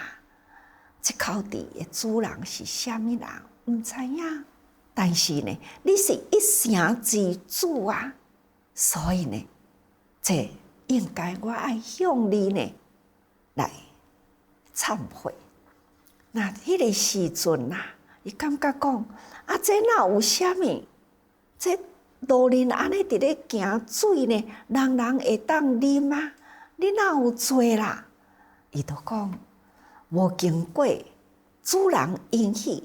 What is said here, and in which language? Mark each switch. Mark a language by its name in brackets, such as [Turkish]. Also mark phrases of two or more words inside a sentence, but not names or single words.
[Min Nan Chinese] 这口池的主人是啥物人？毋知影。但是呢，你是一城之主啊，所以呢，这应该我爱向你呢来忏悔。那迄个时阵啊，伊感觉讲这哪有啥物？这路人安尼伫咧行水呢，人人会当啉啊？你哪有罪啦？伊就讲无经过主人允许。